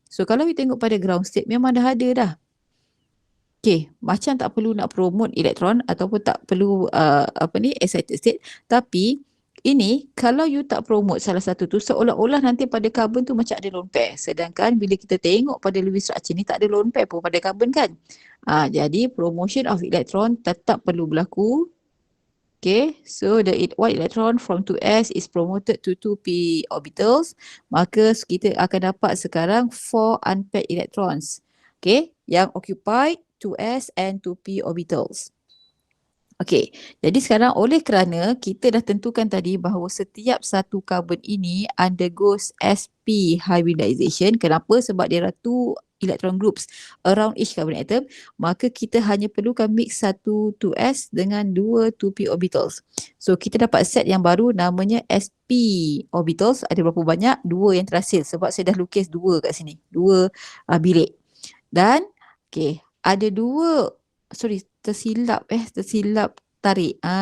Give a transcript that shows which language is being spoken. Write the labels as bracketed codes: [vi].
[ms] So kalau we tengok pada ground state memang dah ada dah. Okay, macam tak perlu nak promote elektron ataupun tak perlu excited state, tapi ini kalau you tak promote salah satu tu, seolah-olah nanti pada karbon tu macam ada lone pair. Sedangkan bila kita tengok pada Lewis structure ni tak ada lone pair pun pada karbon kan. Jadi promotion of electron tetap perlu berlaku. [en] Okay, so the one electron from 2s is promoted to 2p orbitals. [ms] Maka kita akan dapat sekarang 4 unpaired electrons. [en] Okay, yang occupied 2s and 2p orbitals. [ms] Okey, jadi sekarang oleh kerana kita dah tentukan tadi bahawa setiap satu karbon ini [en] undergoes sp hybridization. [ms] Kenapa? [en] Sebab there are two electron groups around each carbon atom. [ms] Maka kita hanya perlukan mix satu 2s dengan dua 2p orbitals. So kita dapat set yang baru namanya sp orbitals. Ada berapa banyak? Dua yang terhasil sebab saya dah lukis dua kat sini. Dua bilik. Dan ada dua tersilap tarik.